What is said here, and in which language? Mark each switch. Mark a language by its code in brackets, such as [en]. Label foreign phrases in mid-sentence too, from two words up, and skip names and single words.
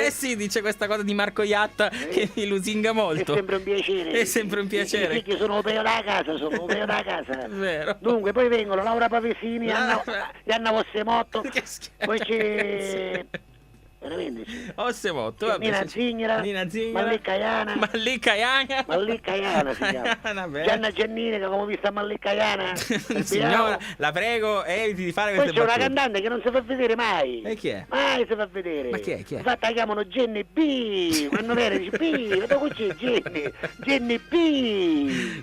[it] Eh sì, dice questa cosa di Marco Iatta che mi lusinga È molto. sempre un piacere. È sempre un piacere. I figli sono un peo da casa, sono un peo da casa. È vero. Dunque, poi vengono Laura Pavesini, Anna Vossemotto, Che schifo. poi c'è... Veramente sì. Ossemotto, vabbè. Nina Zignera, Nina Zignera. Mallicca Iana. Mallicca Iana. Mallicca Iana si chiama. Vabbè. Gianna Giannini, che come vista Mallicca Iana. Signora, la prego, eviti di fare Poi queste c'è una battute. cantante che non si fa vedere mai. E chi è? Mai si fa vedere. Ma chi è? Chi è? Infatti la chiamano Jenny B. Quando viene dice B. Ma dove c'è Jenny? Jenny B.